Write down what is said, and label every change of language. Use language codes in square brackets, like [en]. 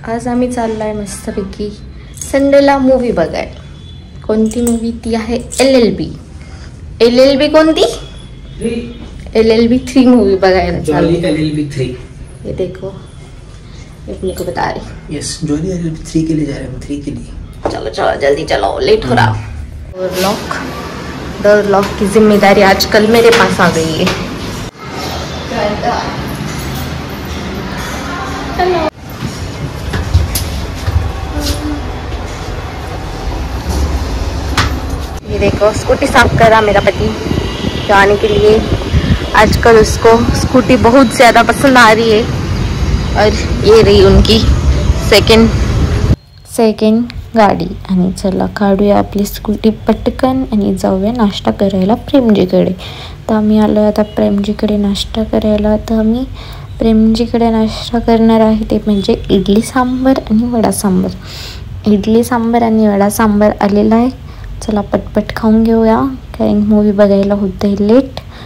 [mr] आज आम्ही चाललो आहे मस्तपैकी संडेला मूवी बघायला. कोणती मूवी? ती आहे LLB. LLB कोणती? LLB 3 मूवी बघायला चाललो. LLB 3. [hi] ये देखो, अपने को बता रही. यस, जॉली LLB 3 के लिए जा रहे हैं हम. 3 के लिए. चलो चलो जल्दी चलो, लेट हो रहा. डोर लॉक की जिम्मेदारी आजकल मेरे पास आ गई है. ये देखो, स्कूटी साफ कर रहा मेरा पति जाने के लिए. आजकल उसको स्कूटी बहुत ज़्यादा पसंद आ रही है. और ये रही उनकी सेकंड गाडी. [mr] आणि चला काढूया आपली स्कूटी पटकन आणि जाऊया नाश्ता करायला प्रेमजीकडे. तर आम्ही आलो आता प्रेमजीकडे नाश्ता करायला. तर आम्ही प्रेमजीकडे नाश्ता करणार आहे ते म्हणजे इडली सांबर आणि वडा सांबर. इडली सांबर आणि वडा सांबर आलेला आहे. चला पटपट खाऊन घेऊया, कारण मूवी बघायला होतं आहे लेट.